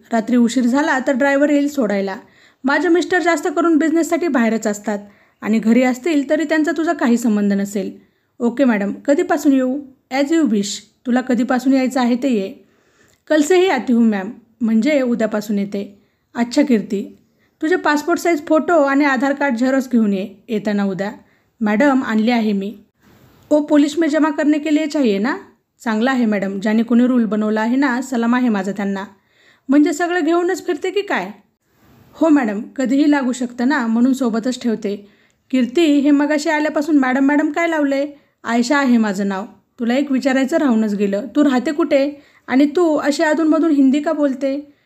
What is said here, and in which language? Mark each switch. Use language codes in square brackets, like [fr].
[mr] रात्री उशीर झाला तर ड्रायव्हर येईल सोडायला. माझे मिस्टर जास्त करून बिझनेससाठी बाहेरच असतात आणि घरी असतील तरी त्यांचा तुझा काही संबंध नसेल. ओके मॅडम, कधीपासून येऊ? [en] As you wish. [mr] तुला कधीपासून यायचं आहे ते ये. [hi] कल से ही आती हूँ मॅम, [mr] म्हणजे उद्यापासून येते. अच्छा कीर्ती, तुझे पासपोर्ट साईज फोटो आणि आधार कार्ड झेरॉक्स घेऊन ये येताना उद्या. मॅडम आणले आहे मी. [hi] ओ पोलिस में जमा करने के लिए चाहिए ना? [mr] चांगला आहे मॅडम, ज्याने कोणी रूल बनवला आहे ना, सलाम आहे माझा त्यांना. म्हणजे सगळं घेऊनच फिरते की काय? हो मॅडम, कधीही लागू शकतं ना, म्हणून सोबतच ठेवते. कीर्ती, हे मगाशी आल्यापासून मॅडम मॅडम काय लावले? आयशा आहे माझं नाव. तुला एक विचारायचं राहूनच गेलं, तू राहते कुठे आणि तू अशी अधूनमधून हिंदी का बोलते?